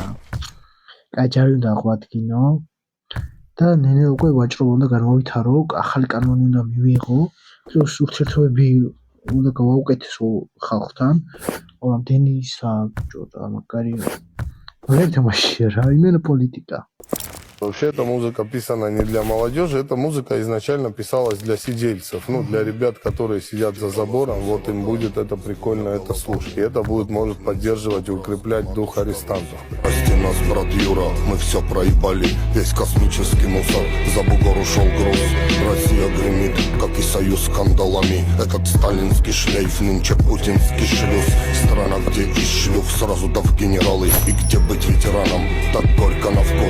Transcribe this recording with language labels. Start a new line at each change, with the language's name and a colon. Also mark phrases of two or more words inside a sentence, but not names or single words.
Georgian: კაჯარი უნდა აღვადგინო და ნენე უკვე ვაჭრობა უნდა განმოვითარო, ახალი კანონი უნდა მივიღო, პლუს ურთიერთობები უნდა გავაუკეთესო ხალხთან. ამდენი საბჭოა, მაგარი. მაგარი თამაშია რა,
Russian: именно политика. Вообще, эта музыка писана не для молодежи, эта музыка изначально писалась для сидельцев, для ребят, которые сидят за забором, вот им будет это прикольно это слушать, и это будет, может поддерживать и укреплять дух арестантов. Прости нас, брат Юра, мы все проебали, весь космический мусор, за бугор ушел груз, Россия гремит, как и союз скандалами, этот сталинский шлейф, нынче путинский шлюз, страна, где из шлюх сразу да в генералы, и где быть ветераном, так только на вкус.